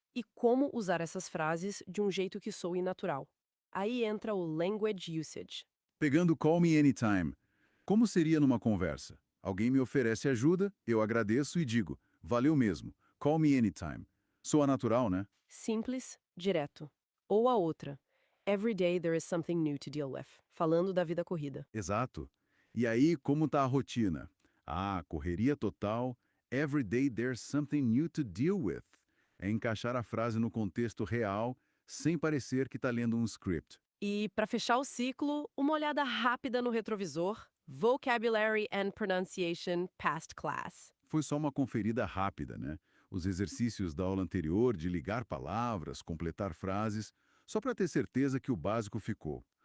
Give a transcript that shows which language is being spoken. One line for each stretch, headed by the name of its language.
Portuguese: E como usar essas frases de um jeito que soe natural. Aí entra o language usage. Pegando
English: call me anytime.
Portuguese: Como seria numa conversa? Alguém me oferece ajuda, eu agradeço e digo, valeu mesmo,
English: call me anytime.
Portuguese: Soa natural, né? Simples, direto. Ou a outra.
English: Every day there is something new to deal with.
Portuguese: Falando da vida corrida. Exato. E aí, como tá a rotina? Ah, correria total.
English: Every day there's something new to deal with.
Portuguese: É encaixar a frase no contexto real, sem parecer que está lendo um script. E, para fechar o ciclo, uma olhada rápida no retrovisor.
English: Vocabulary and Pronunciation Past Class.
Portuguese: Foi só uma conferida rápida, né? Os exercícios da aula anterior de ligar palavras, completar frases, só para ter certeza que o básico ficou.